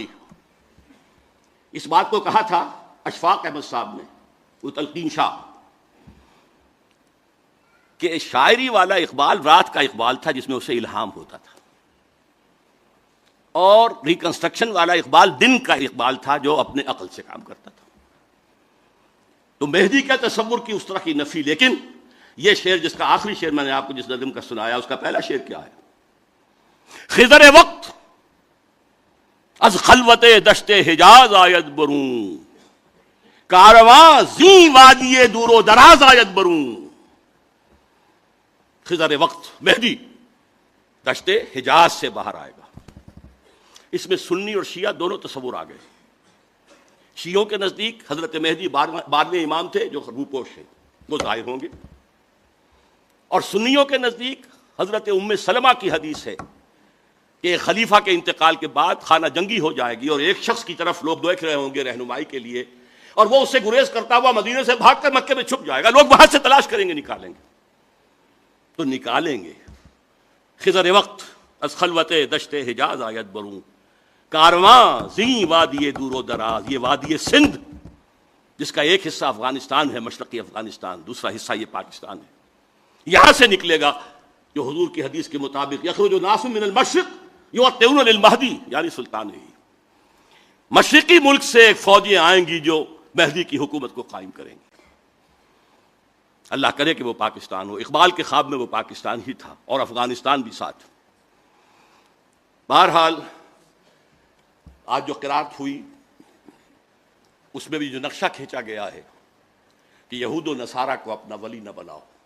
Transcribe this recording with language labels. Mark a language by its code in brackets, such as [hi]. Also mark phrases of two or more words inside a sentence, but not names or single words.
[ur] اس بات کو کہا تھا اشفاق احمد صاحب نے، وہ تلقین شاہ، کہ شاعری والا اقبال رات کا اقبال تھا جس میں اسے الہام ہوتا تھا، اور ریکنسٹرکشن والا اقبال دن کا اقبال تھا جو اپنے عقل سے کام کرتا تھا۔ تو مہدی کا تصور کی اس طرح کی نفی، لیکن یہ شعر جس کا آخری شعر میں نے آپ کو جس نظم کا سنایا، اس کا پہلا شعر کیا ہے؟ [fa] خضر وقت از خلوت دشت حجاز آید بروں، کارواں زیں وادی دور و دراز آید بروں۔ [ur] خضر وقت، مہدی دشت حجاز سے باہر آئے گا۔ اس میں سنی اور شیعہ دونوں تصور آ گئے۔ شیعوں کے نزدیک حضرت مہدی 12ویں امام تھے جو روپوش ہیں، وہ ظاہر ہوں گے، اور سنیوں کے نزدیک حضرت ام سلمہ کی حدیث ہے کہ ایک خلیفہ کے انتقال کے بعد خانہ جنگی ہو جائے گی، اور ایک شخص کی طرف لوگ دیکھ رہے ہوں گے رہنمائی کے لیے، اور وہ اس سے گریز کرتا ہوا مدینے سے بھاگ کر مکے میں چھپ جائے گا، لوگ وہاں سے تلاش کریں گے، نکالیں گے، تو نکالیں گے۔ [fa] خضر وقت از خلوت دشت حجاز آید بروں، کارواں زیں وادی دور و دراز، [ur] یہ وادی سندھ جس کا ایک حصہ افغانستان ہے، مشرقی افغانستان، دوسرا حصہ یہ پاکستان ہے، یہاں سے نکلے گا جو حضور کی حدیث کے مطابق [ar] یخرج ناس من المشرق یؤطئون للمہدی، [ur] یعنی سلطان ہی مشرقی ملک سے ایک فوجیں آئیں گی جو مہدی کی حکومت کو قائم کریں گی۔ اللہ کرے کہ وہ پاکستان ہو۔ اقبال کے خواب میں وہ پاکستان ہی تھا اور افغانستان بھی ساتھ۔ بہرحال آج جو قرات ہوئی اس میں بھی جو نقشہ کھینچا گیا ہے کہ یہود و نصارہ کو اپنا ولی نہ بناؤ۔